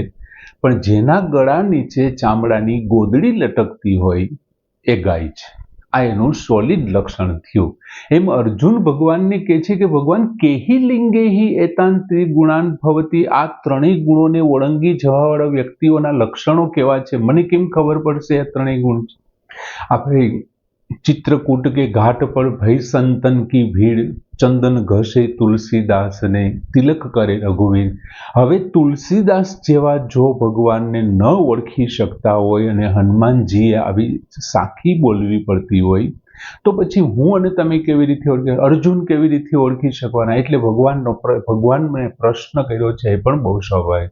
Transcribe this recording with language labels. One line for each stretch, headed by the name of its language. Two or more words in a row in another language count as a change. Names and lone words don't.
Gujarati: પણ જેના ગળા નીચે ચામડાની ગોદડી લટકતી હોય એ ગાય છે. આ એનું સોલિડ લક્ષણ થયું. એમ અર્જુન ભગવાનને કહે છે કે ભગવાન
Sanskrit: केही लिंगेही एतान त्रिगुणान भवती,
Gujarati: આ ત્રણેય ગુણોને ઓળંગી જવાવાળા વ્યક્તિઓના લક્ષણો કેવા છે, મને કેમ ખબર પડશે આ ત્રણેય ગુણ છે?
Hindi: આપણે चित्रकूट के घाट पर भई संतन की भीड़, चंदन घसे तुलसीदास ने तिलक करे रघुवीर.
Gujarati: હવે તુલસીદાસ જેવા જો ભગવાનને ન ઓળખી શકતા હોય અને હનુમાનજીએ આવી સાખી બોલવી પડતી હોય તો પછી હું અને તમે કેવી રીતે ઓળખી, અર્જુન કેવી રીતે ઓળખી શકવાના? એટલે ભગવાનને પ્રશ્ન કર્યો છે એ પણ બહુ સ્વાભાવિક.